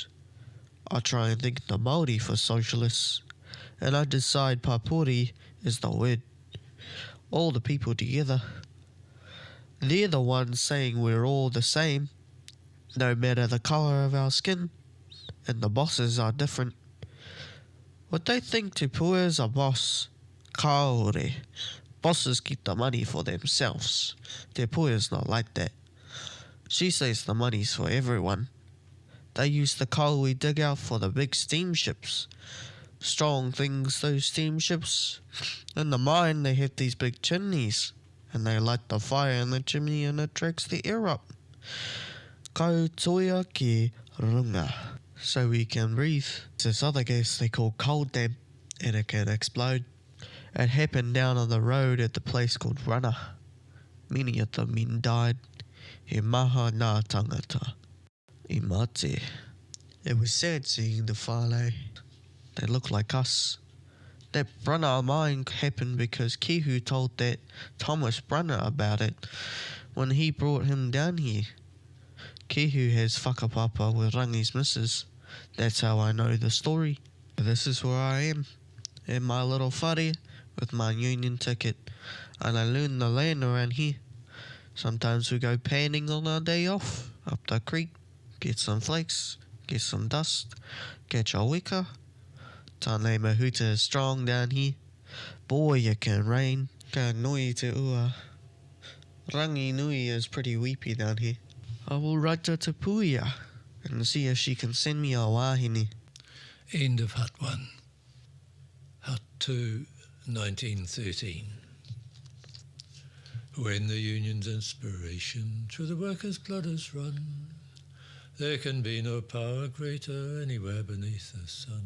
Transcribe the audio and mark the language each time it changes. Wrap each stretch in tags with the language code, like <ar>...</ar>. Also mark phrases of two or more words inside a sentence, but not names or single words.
<en>I try and think the Māori for socialists, and I decide Papuri is the word. All the people together. They're the ones saying we're all the same, no matter the colour of our skin, and the bosses are different. What they think Te Puea's a boss, kaore. Bosses keep the money for themselves. Te Puea's not like that. She says the money's for everyone. They use the coal we dig out for the big steamships. Strong things, those steamships. In the mine they have these big chimneys, and they light the fire in the chimney and it tracks the air up.</en> <mi>Kau toia ki runga.</mi> <en>So we can breathe. This other gas they call coal damp, and it can explode. It happened down on the road at the place called Rana. Many of the men died.</en> <mi>He maha nā tangata. I mate.</mi> <en>It was sad seeing the whānau. They look like us. That Brunner mine happened because Kihu told that Thomas Brunner about it when he brought him down here. Kihu has whakapapa with Rangi's missus. That's how I know the story. This is where I am, in my little whare with my union ticket, and I learn the land around here. Sometimes we go panning on our day off, up the creek, get some flakes, get some dust, catch a weka. Tānei mahuta is strong down here. Boy, it can rain.</en> <mi>Ka nui te ua.</mi> <en>Rangi Nui is pretty weepy down here. I will write to Te Puea and see if she can send me a wāhine. End of Hut 1. Hut 2, 1913. When the union's inspiration through the workers' blood has run, there can be no power greater anywhere beneath the sun.</en>